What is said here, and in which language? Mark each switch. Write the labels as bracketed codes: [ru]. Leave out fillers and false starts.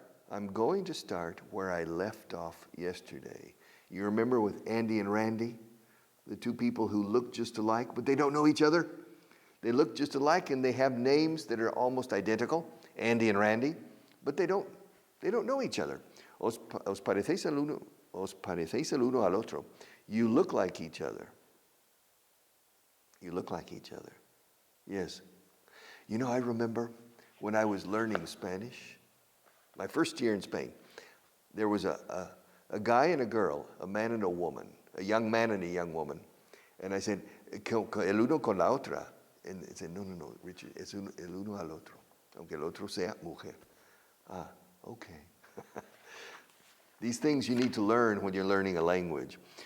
[en] I'm going to start where I left off yesterday. You remember with Andy and Randy? The two people who look just alike, but they don't know each other? They look just alike and they have names that are almost identical, Andy and Randy, but they don't know each other. [es] Os parecéis el uno al otro. [en] You look like each other. You look like each other. Yes. You know, I remember when I was learning Spanish, my first year in Spain, there was a guy and a girl, a man and a woman, a young man and a young woman. And I said, [es] el uno con la otra. [en] And they said, [es] no, Richard, es el uno al otro, aunque el otro sea mujer. [en] Ah, okay. These things you need to learn when you're learning a language.